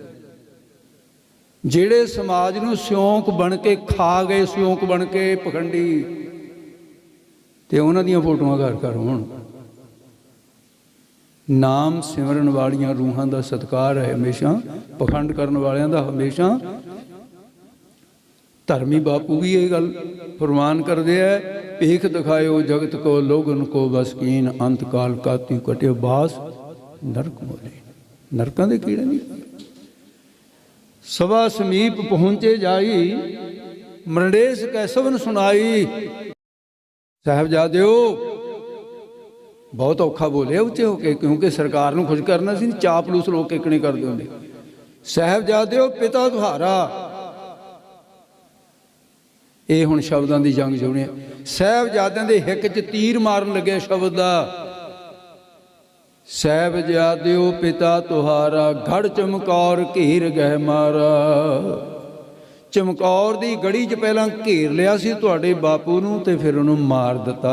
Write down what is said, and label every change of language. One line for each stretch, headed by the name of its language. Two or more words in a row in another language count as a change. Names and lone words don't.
Punjabi: ਜਿਹੜੇ ਸਮਾਜ ਨੂੰ ਸਿਉਂਕ ਬਣ ਕੇ ਖਾ ਗਏ, ਸਿਉਂਕ ਬਣ ਕੇ ਪਖੰਡੀ, ਤੇ ਉਹਨਾਂ ਦੀਆਂ ਫੋਟੋਆਂ ਘਰ ਘਰ ਹੋਣ। ਨਾਮ ਸਿਮਰਨ ਵਾਲੀਆਂ ਰੂਹਾਂ ਦਾ ਸਤਿਕਾਰ ਹੈ ਹਮੇਸ਼ਾ, ਪਖੰਡ ਕਰਨ ਵਾਲਿਆਂ ਦਾ ਹਮੇਸ਼ਾ। ਧਰਮੀ ਬਾਪੂ ਵੀ ਇਹ ਗੱਲ ਫਰਮਾਨ ਕਰਦੇ ਹੈ
Hindi: भीख दिखायो जगत को लोगन को बस कीन अंत काल काती कटियो बास नरक मोले।
Punjabi: ਨਰਕਾਂ ਦੇ ਕੀੜੇ ਨਹੀਂ।
Hindi: सभा समीप पहुंचे जाई मरडेस कै सबन सुनाई।
Punjabi: ਸਾਹਿਬਜ਼ਾਦਿਓ ਬਹੁਤ ਔਖਾ ਬੋਲੇ ਉੱਚੇ ਹੋ ਕੇ, ਕਿਉਂਕਿ ਸਰਕਾਰ ਨੂੰ ਖੁਸ਼ ਕਰਨਾ ਸੀ। ਚਾਪਲੂਸ ਲੋਗ ਕਿਕਨੇ ਕਰਦੇ ਹੁੰਦੇ।
Hindi: साहबजादिओ पिता तुहारा,
Punjabi: ਇਹ ਹੁਣ ਸ਼ਬਦਾਂ ਦੀ ਜੰਗ ਜੁੜਨੀ। ਸਾਹਿਬਜ਼ਾਦਿਆਂ ਦੇ ਹਿੱਕ 'ਚ ਤੀਰ ਮਾਰਨ ਲੱਗੇ ਸ਼ਬਦ ਦਾ।
Hindi: साहिबज़ादिओ पिता तुहारा गड़ चमकौर घेर गहि मारा।
Punjabi: ਚਮਕੌਰ ਦੀ ਗੜੀ 'ਚ ਪਹਿਲਾਂ ਘੇਰ ਲਿਆ ਸੀ ਤੁਹਾਡੇ ਬਾਪੂ ਨੂੰ ਤੇ ਫਿਰ ਉਹਨੂੰ ਮਾਰ ਦਿੱਤਾ।